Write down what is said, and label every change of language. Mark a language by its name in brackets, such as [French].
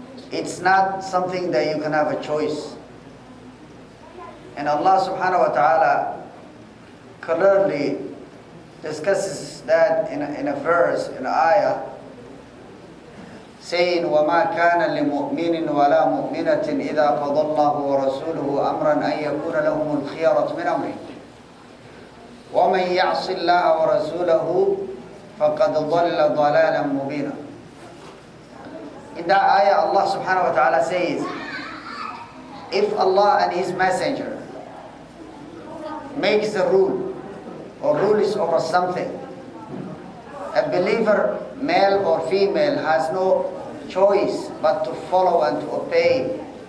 [English] It's not something that you can have a choice. And Allah subhanahu wa ta'ala clearly discusses that in a verse, in an ayah, saying, [Arabic] وَمَا كَانَ لِمُؤْمِنٍ وَلَا مُؤْمِنَةٍ إِذَا قَضَى اللَّهُ وَرَسُولُهُ أَمْرًا أَن يَكُونَ لَهُمُ الْخِيَرَةُ مِنْ أَمْرِهِ وَمَنْ يَعْصِ اللَّهَ وَرَسُولَهُ فَقَدْ ضَلَّ ضَلَالًا مُبِينًا. [English] In that ayah, Allah subhanahu wa ta'ala says, if Allah and His Messenger makes a rule or rules over something, a believer, male or female, has no choice but to follow and to obey.